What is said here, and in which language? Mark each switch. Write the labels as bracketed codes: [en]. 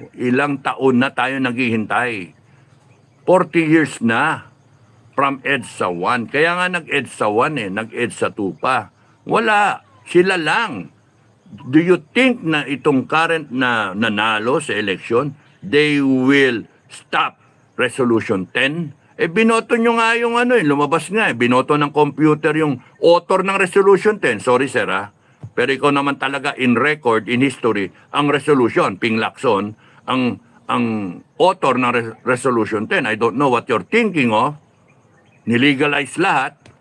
[tl] Ilang taon na tayo naghihintay. 40 years na from EDSA 1. Kaya nga nag-EDSA 1 eh, nag-EDSA 2 pa. Wala, sila lang. [en] Do you think na itong current [tl] na nanalo sa [en] election, they will stop Resolution 10? [tl] Eh, binoto nyo nga yung ano eh, lumabas nga eh, binoto ng computer yung author ng Resolution 10. Sorry sir ah, pero ikaw naman talaga in record, in history, ang resolution, Ping Lacson, ang author ng Resolution 10. [en] I don't know what you're thinking of. [tl] Nilegalize lahat.